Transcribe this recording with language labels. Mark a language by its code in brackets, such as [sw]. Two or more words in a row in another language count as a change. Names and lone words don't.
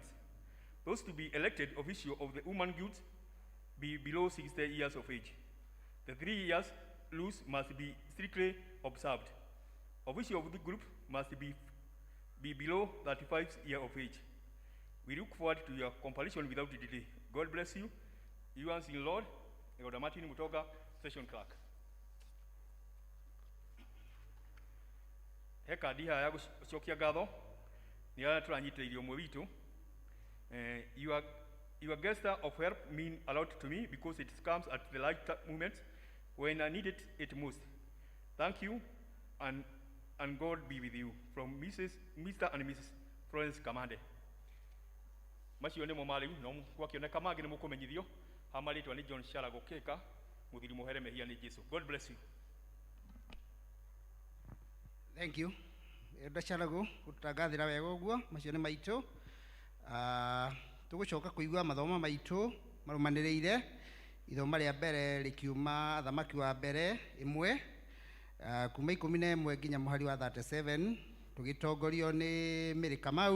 [en] Those to be elected official of the woman guild be below 60 years of age. The 3 years rules must be strictly observed. Official of the group must be below 35 years of age. We look forward to your completion without delay. God bless you. Yours in Lord, Elder Martin Mutoga, Session Clerk. [ki] Heka diha ya gucokia ngatho ni ara turanyitiririo mwe witu [en] your gesture of help mean a lot to me because it comes at the right moment when I needed it most. Thank you, and God be with you. From Mr. and Mrs. Florence Kamande. [ki] Macio nĩ mo marĩu no gwakĩoneka mangĩ nĩ mũkũmenyithio hamarĩtwa nĩ John Sharago Keka mũthiri mũhere mehia nĩ Jesu. [en] God bless you. Thank you. [ki] Ndacarago gũtangathĩra wega ũguo macio nĩ maitũ. Tũgũcoka kũigua mathomo maitũ marũmanĩrĩire. Ithomo rĩa mbere rĩkiuma thamaki wa mbere ĩmwe kuma 11 nginya mũhari wa 37 tũgĩtongorio nĩ Mary Kamau.